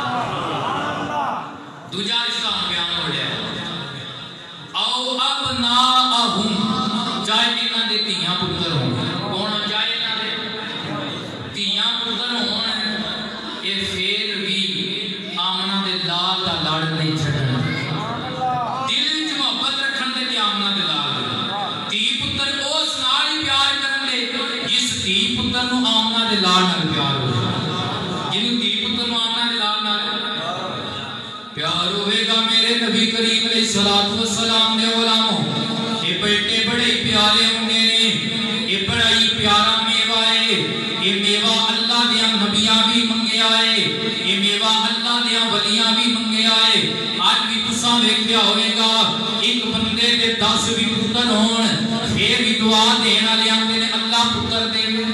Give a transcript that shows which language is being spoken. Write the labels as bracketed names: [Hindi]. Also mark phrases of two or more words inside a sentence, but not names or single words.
[Punjabi] دوجا رشتہ بیان ہو رہا ہے او ابناءہم چاہے انہاں دے دھیاں پتر ہون کون چاہے انہاں دے دھیاں پتر ہون اے پھر بھی آمنہ دے لال دا لڑ نہیں چھڈنا آمنہ دے لال نال پیار ہو جنہوں دی پتر آمنہ دے لال نال پیار ہوئے گا میرے نبی کریم علیہ السلام دے [Urdu] غلاموں یہ بیٹے بڑے پیارے ہوں گے یہ بڑا ہی پیارا میوہ ہے یہ میوہ اللہ [Punjabi] دیا نبیاں بھی منگے آئے یہ میوہ اللہ دیا ولیاں بھی منگے آئے آج بھی تساں ویکھیا ہوئے گا ایک بندے دے 10 بھی پتر ہون پھر بھی دعا دینا لے آتے نے اللہ پتر دے